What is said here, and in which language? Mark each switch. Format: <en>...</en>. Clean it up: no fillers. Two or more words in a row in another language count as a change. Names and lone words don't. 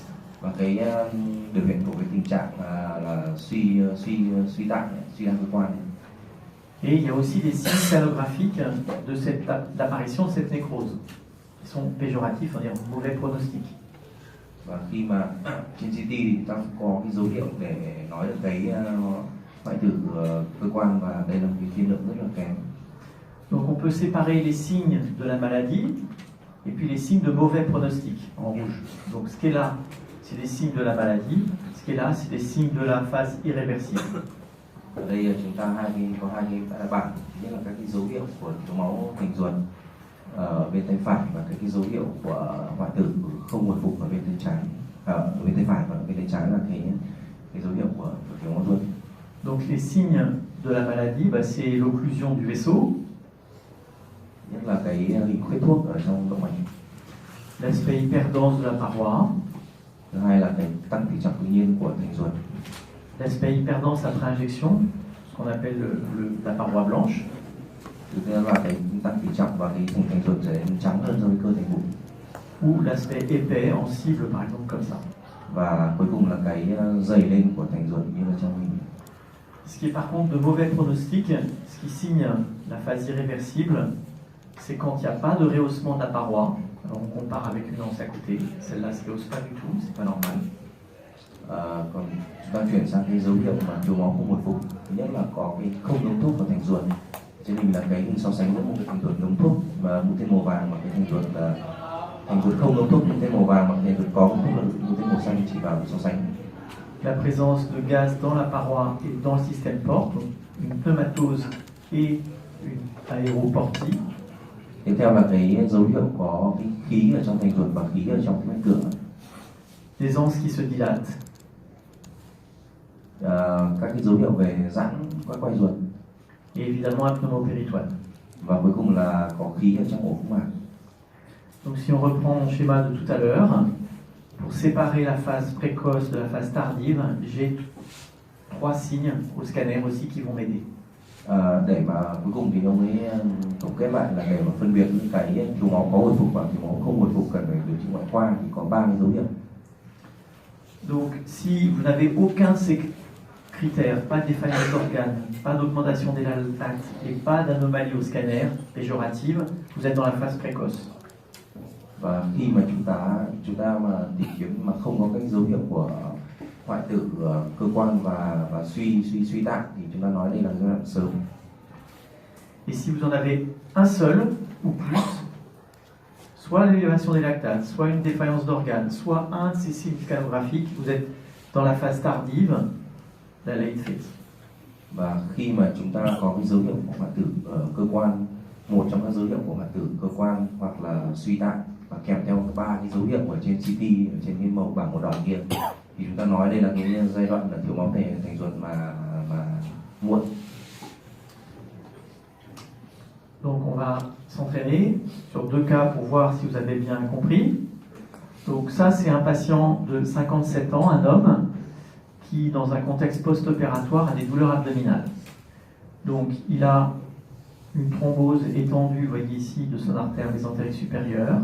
<vi>Và cái biểu hiện của cái tình trạng là suy tạng, suy đa cơ quan.</vi> <fr>Et il y a aussi des signes scalographiques d'apparition de cette nécrose, qui sont péjoratifs, on va dire mauvais pronostic.</fr> <vi>Và khi mà trên CT thì chúng ta có cái dấu hiệu để nói được cái hoại tử cơ quan, và đây là một cái tiên lượng rất là kém.</vi> <fr>Donc on peut séparer les signes de la maladie et puis les signes de mauvais pronostic en rouge. Donc ce qui est là, c'est des signes de la maladie, ce qui est là, c'est des signes de la phase irréversible.</fr> <vi>Ở đây chúng ta có hai cái bảng, thứ nhất là các cái dấu hiệu của thiếu máu thành ruột ở bên tay phải và cái dấu hiệu của hoại tử không hồi phục ở bên tay trái. Ở bên tay phải và bên tay trái là cái dấu hiệu của thiếu máu ruột.</vi> <fr>Donc les signes de la maladie, c'est l'occlusion du vaisseau.</fr> <vi>Nhất là cái hình khuyết thuốc ở trong động mạch.</vi> <fr>L'aspect hyperdense de la paroi.</fr> <vi>Thứ hai là cái tăng tỉ trọng tự nhiên của thành ruột.</vi> <fr>L'aspect hyperdense après injection, ce qu'on appelle la paroi blanche.</fr> <vi>Thứ hai là cái tăng tỉ trọng và cái thành ruột trở nên trắng hơn so với cơ thành bụng.</vi> <fr>Ou l'aspect épais en cible par exemple comme ça.</fr> <vi>Và cuối cùng là cái dày lên của thành ruột như là trong hình.</vi> <fr>Ce qui est par contre de mauvais pronostic, ce qui signe la phase irréversible, c'est quand il n'y a pas de rehaussement de la paroi. Alors on compare avec une anse à côté, celle-là ne se rehausse pas du tout, c'est pas normal.</fr> <vi>Còn chúng ta chuyển sang cái dấu hiệu mà thiếu máu không hồi phục, thứ nhất là có cái không ngấm thuốc vào thành ruột. Trên hình là cái hình so sánh với một cái thành ruột ngấm thuốc và mũi tên màu vàng, mà cái thành ruột không ngấm thuốc mũi tên màu vàng, mà cái thành ruột có ngấm thuốc là mũi tên màu xanh, chỉ vào so sánh.</vi> <fr>La présence de gaz dans la paroi et dans le système porte, donc une pneumatose et une aéroportie.</fr> <vi>Tiếp theo là cái dấu hiệu có cái khí ở trong thành ruột và khí ở trong cái mạch cửa.</vi> <fr>Des anses qui se dilatent.</fr> <vi>Các cái dấu hiệu về giãn các quai ruột.</vi> <fr>Et évidemment un pneumopéritoine.</fr> <vi>Và cuối cùng là có khí ở trong ổ phúc mạc.</vi> <fr>Donc si on reprend mon schéma de tout à l'heure, pour séparer la phase précoce de la phase tardive, j'ai 3 signes au scanner aussi qui vont m'aider.</fr> <vi>Để mà cuối cùng thì ông ấy tổng kết lại là để mà phân biệt những cái thiếu máu có hồi phục và thiếu máu không hồi phục cần phải điều trị ngoại khoa thì có 3 cái dấu hiệu.</vi> <fr>Donc si vous n'avez aucun critères, pas de défaillance d'organes, pas d'augmentation des lactates et pas d'anomalie au scanner péjorative, vous êtes dans la phase précoce.</fr> <vi>Và khi mà chúng ta mà tìm kiếm mà không có các dấu hiệu của hoại tử cơ quan và suy tạng thì chúng ta nói đây là giai đoạn sớm.</vi> <fr>Et si vous en avez un seul ou plus, soit l'élévation des lactates, soit une défaillance d'organes, soit un de ces signes scanographiques, vous êtes dans la phase tardive, la</fr> <en>late phase.</en> <vi>Và khi mà chúng ta có cái dấu hiệu của hoại tử cơ quan, một trong các dấu hiệu của hoại tử cơ quan hoặc là suy tạng và kèm theo ba cái dấu hiệu ở trên CT, ở trên cái màu bảng màu đỏ kia, thì chúng ta nói đây là cái giai đoạn là thiếu máu thành ruột mà muộn.</vi> <fr>Donc on va s'entraîner sur deux cas pour voir si vous avez bien compris. Donc ça c'est un patient de 57 ans, un homme, qui dans un contexte post-opératoire a des douleurs abdominales. Donc il a une thrombose étendue, vous voyez ici, de son artère mésentérique supérieure.</fr>